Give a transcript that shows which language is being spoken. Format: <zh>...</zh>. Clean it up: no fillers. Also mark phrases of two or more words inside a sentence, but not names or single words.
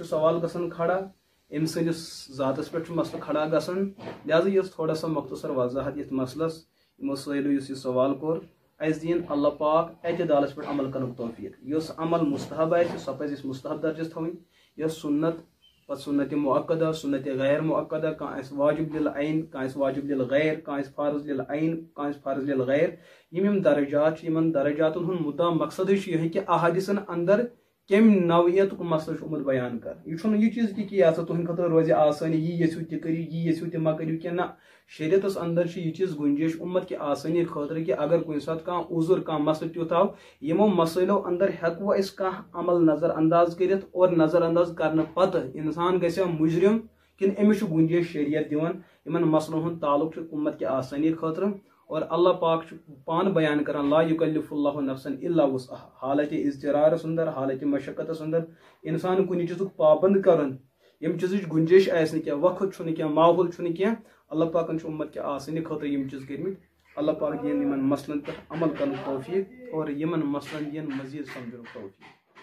<ks>سوال گژھان کھڑا ام سندس ذاتس پہ مسئلہ کھڑا گژھان لہذا یہ</ks> <ur>تھوڑا سا مختصر وضاحت</ur> <ks>یت مسلس یمو سٲلِو یُس یہ سوال کوٚر اس دین اللہ پاک اعتدالس پہ عمل کرنُک توفیق یس عمل مستحب آسہِ سۄ پزِ اسہِ مستحب درجس تھاوٕنۍ یس سنت پتہٕ سنت مؤکدہ سنت غیر مؤکدہ کانٛہہ آسہِ واجب للعین کانٛہہ آسہِ واجب للغیر کانٛہہ آسہِ فرض للعین کانٛہہ آسہِ فرض للغیر یم درجات یمن درجاتن ہُنٛد مُدعا مقصد یہ کہ احادیثن اندر کم نوعیتک مسئلہ آمت بیان کر یہ چیز کہ یہ تہند خاطر روزِ آسانی یہ یژھو تہ کٔرِو یہ یژھو تہ مہ کٔرِو کینٛہہ نہ شریعتس اندر یہ چیز گنجائش</ks> <ur>امت کی آسانی</ur> <ks>خاطر کہ اگر کُنہِ ساتہٕ کانٛہہ عذر کانٛہہ مسئلہ تیُتھ آو یمو مسائلو اندر ہیکو أسۍ کانٛہہ عمل نظر انداز کٔرِتھ اور نظر انداز کرنہٕ پتہٕ انسان گژھِ مجرم کن أمِس چھُ گنجائش شریعت دِوان یمن مسلن ہُنٛد تعلق چھُ</ks> <ur>امت کی آسانی</ur> <ks>خاطر اور اللہ پاک پان بیان کران</ks> <ar>لا یکلف اللہ نفسا الا وسعها</ar> <ks>حالت اضطرارس اندر حالت مشقتس اندر انسان کُنہِ چیزُک پابند کران یم چیزٕچ گنجائش آسہِ نہٕ کینٛہہ وقت چھُنہٕ کینٛہہ ماحول چھُنہٕ کینٛہہ اللہ پاکن چھُ</ks> <ur>امت کی آسانی</ur> <ks>خاطر یم چیز کٔرمٕتۍ اللہ پاک دِیِن یمن مسلن پٮ۪ٹھ عمل کرنُک توفیق اور یمن مسلن دِیِن مزید سمجھنُک توفیق</ks>